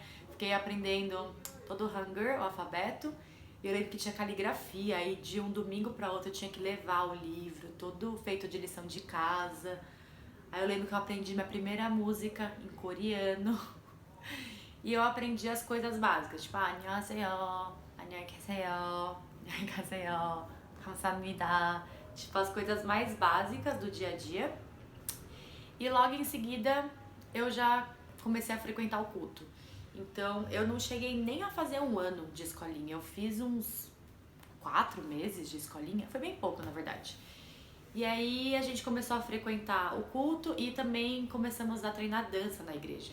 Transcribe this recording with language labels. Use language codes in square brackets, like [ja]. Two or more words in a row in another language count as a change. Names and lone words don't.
[pt] Fiquei aprendendo todo o Hangul, o alfabeto. Eu lembro que tinha caligrafia, aí de um domingo para outro eu tinha que levar o livro, todo feito de lição de casa. Aí eu lembro que eu aprendi minha primeira música em coreano. E eu aprendi as coisas básicas, tipo, [ko] 안녕하세요, 안녕히 계세요, 안녕히 가세요, 감사합니다. [pt] Tipo, as coisas mais básicas do dia a dia. E logo em seguida eu já comecei a frequentar o culto. Então, eu não cheguei nem a fazer um ano de escolinha. Eu fiz uns 4 meses de escolinha. Foi bem pouco, na verdade. E aí, a gente começou a frequentar o culto e também começamos a treinar dança na igreja.